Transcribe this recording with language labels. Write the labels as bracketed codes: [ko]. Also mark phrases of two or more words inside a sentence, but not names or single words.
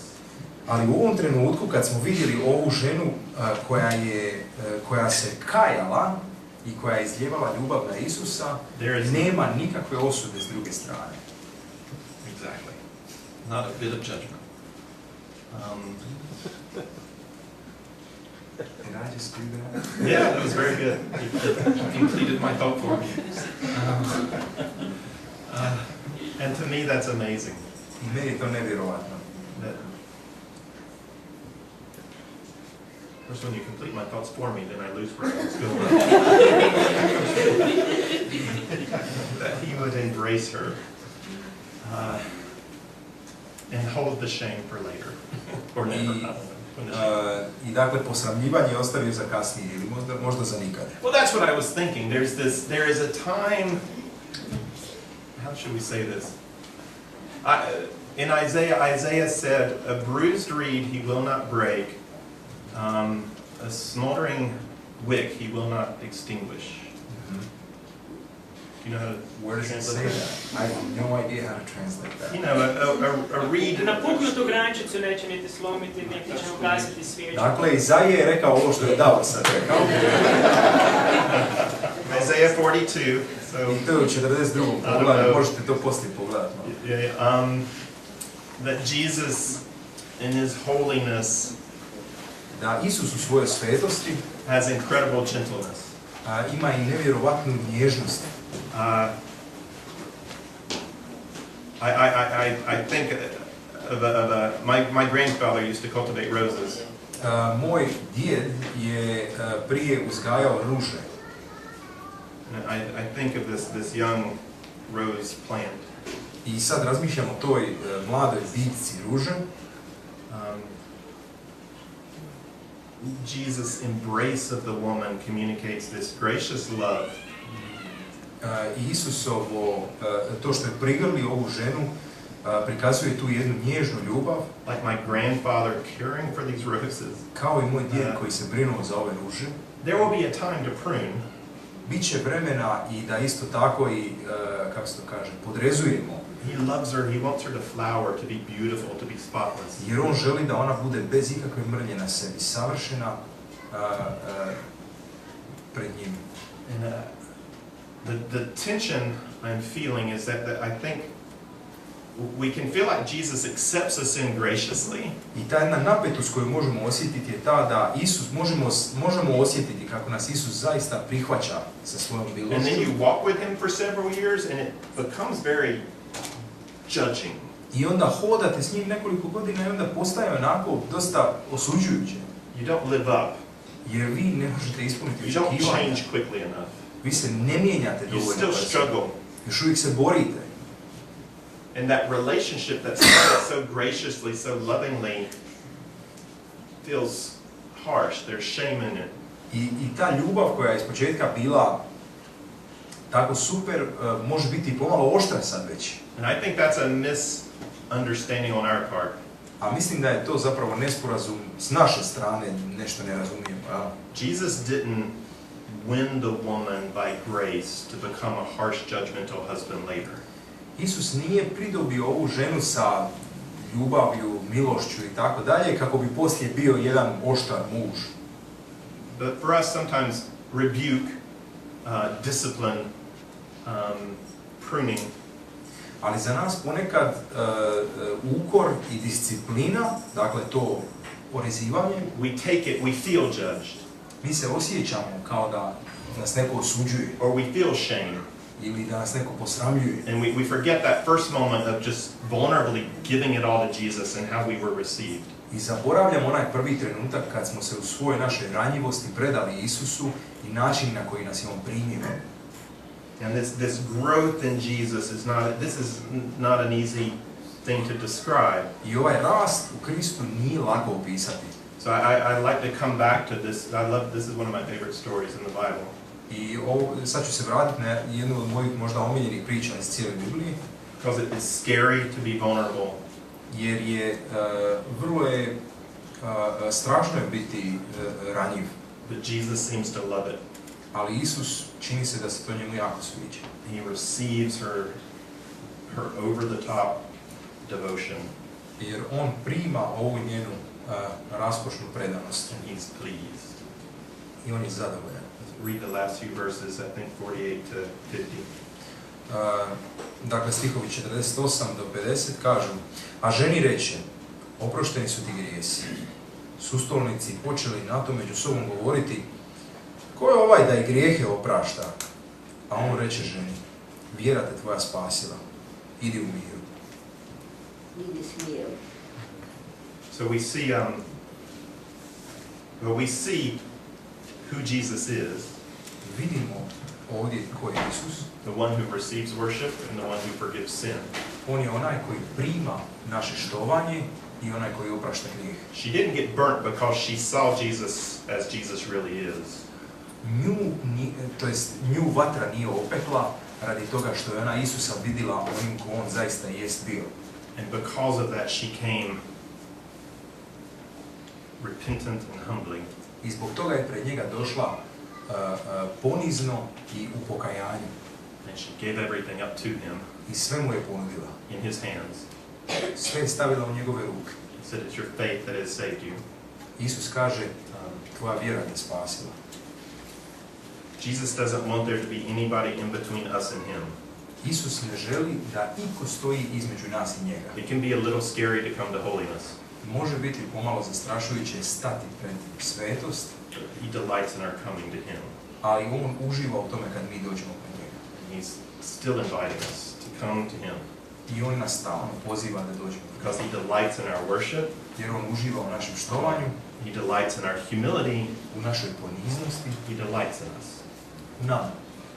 [bs] ali u ovom trenutku kad smo vidjeli ovu ženu koja se kajala i koja je izljevala ljubav na Isusa, nema nikakve osude s druge strane. [en] Exactly. Not a bit of judgment. Did I just do that? Yeah, that was very good. You completed my thought for me. And to me, that's amazing. [bs] I meni je to nevjerovatno. [en] Of course, when you complete my thoughts for me, then I lose where I was going. That he would embrace her and hold the shame for later, or never. I don't know. [bs] I dakle, posramljivanje ostavio za kasnije ili možda za nikad. [en] Well, that's what I was thinking. There is a time. How should we say this? In Isaiah said, "A bruised reed he will not break, a smoldering wick he will not extinguish." You know how to Where does it say that? I have no idea how to translate that. You know, a reed. [bs] Napuknutu grančicu neće niti slomiti, niti će ugasiti svijeću. Dakle, Izaija je rekao ovo što je Davor sad rekao. [en] Isaiah 42. So, [bs] I to je u 42. poglavlju, možete to poslije pogledati. [en] That Jesus in his holiness [bs] Da Isus u svojoj svetosti [en] has incredible gentleness. [bs] Ima i nevjerovatnu nježnost. [en] I think of my grandfather used to cultivate roses. [bs] Moj djed je prije uzgajao ruže. [en] I think of this young rose plant. [bs] I sad razmišljam o toj mladoj biljci ruže. [en] Jesus' embrace of the woman communicates this gracious love. [bs] I Isusovo, to što je prigrli ovu ženu, prikazuje tu jednu nježnu ljubav. [en] Like my grandfather caring for these roses. [bs] Kao i moj djed koji se brinuo za ove ruže. [en] There will be a time to prune. [bs] Biće vremena i da isto tako i, kako se to kaže, podrezujemo. [en] He loves her, he wants her to flower, to be beautiful, to be spotless. [bs] Jer on želi da ona bude bez ikakve mrlje na sebi, savršena pred njim. [en] And the tension I'm feeling is that I think we can feel like Jesus accepts us in graciously. [bs] I ta jedna napetost koju možemo osjetiti je ta da možemo osjetiti kako nas Isus zaista prihvaća sa svojom milošću. [en] And then you walk with him for several years and it becomes very judging. [bs] I onda hodate s njim nekoliko godina i onda postaje onako dosta osuđujuće. [en] You don't live up. [bs] Jer vi ne možete ispuniti [en] You don't [bs] očekivanja. [en] change quickly enough. [bs] Vi se ne mijenjate [en] You [bs] dovoljno [en] still [bs] brzo. [en] struggle. [bs] Još uvijek se borite. [en] And that relationship that started so graciously, so lovingly, feels harsh. There's shame in it. [bs] I ta ljubav koja je ispočetka bila tako super, može biti pomalo oštra sad već. [en] And I think that's a misunderstanding on our part. [bs] A mislim da je to zapravo nesporazum s naše strane, nešto ne razumijemo. [en] Jesus didn't win the woman by grace to become a harsh, judgmental husband later. [bs] Isus nije pridobio ovu ženu sa ljubavlju, milošću i tako dalje, kako bi poslije bio jedan oštar muž. [en] But for us, sometimes rebuke, discipline, pruning, [bs] Ali za nas ponekad ukor i disciplina, dakle to porezivanje, [en] we take it, we feel judged, [bs] mi se osjećamo kao da nas neko osuđuje [en] or we feel shame. [bs] ili da nas neko posramljuje. [en] And we forget that first moment of just vulnerably giving it all to Jesus and how we were received. [bs] I zaboravljamo onaj prvi trenutak kad smo se u svojoj našoj ranjivosti predali Isusu i način na koji nas je On primio. [en] And this growth in Jesus is not an easy thing to describe. [bs] I ovaj rast u Kristu nije lako opisati. [en] So I like to come back to this. This is one of my favorite stories in the Bible. [bs] I sad ću se vratiti na jednu od mojih možda omiljenih priča iz cijele Biblije. [en] Because it is scary to be vulnerable. [bs] Jer je vrlo je strašno je biti ranjiv. [en] But Jesus seems to love it. [bs] Ali Isus čini se da se to njemu jako sviđa. [en] He receives her over-the-top devotion. [bs] Jer On prima ovu njenu raskošnu predanost. [en] And he's pleased. [bs] I On je zadovoljan. [en] Read the last few verses, I think 48 to 50. [bs] Dakle, stihovi 48 do 50 kažu: A ženi reče, oprošteni su ti grijesi. Sustolnici počeli na to među sobom govoriti: Ko je ovaj da i grijehe oprašta? A on reče ženi: Vjera te tvoja spasila. Idi u miru. Idi s mirom. [en] So we see who Jesus is, [bs] Vidimo ovdje ko je Isus. [en] the one who receives worship and the one who forgives sin. [bs] On je onaj koji prima naše štovanje i onaj koji oprašta grijeh. [en] She didn't get burnt because she saw Jesus as Jesus really is. [bs] Nju vatra nije opekla radi toga što je ona Isusa vidjela onim ko On zaista jest bio. [en] And because of that she came repentant and humbly. [bs] I zbog toga je pred njega došla ponizno i u pokajanju. [en] And she gave everything up to him [bs] I sve mu je ponudila. [en] in his hands. [bs] Sve je stavila u njegove ruke. [en] He said, it's your faith that has saved you. [bs] Isus kaže, tvoja vjera te spasila. [en] Jesus doesn't want there to be anybody in between us and him. [bs] Isus ne želi da iko stoji između nas i njega. [en] It can be a little scary to come to holiness. [bs] Može biti pomalo zastrašujuće stati pred svetost, [en] He delights in our coming to him. [bs] ali On uživa u tome kad mi dođemo pred njega. [en] And he's still inviting us to come to him [bs] I On nas stalno poziva da dođemo. [en] because he delights in our worship. [bs] Jer On uživa u našem štovanju, [en] He delights in our humility. [bs] u našoj poniznosti, [en] He delights in us. [bs] u nama.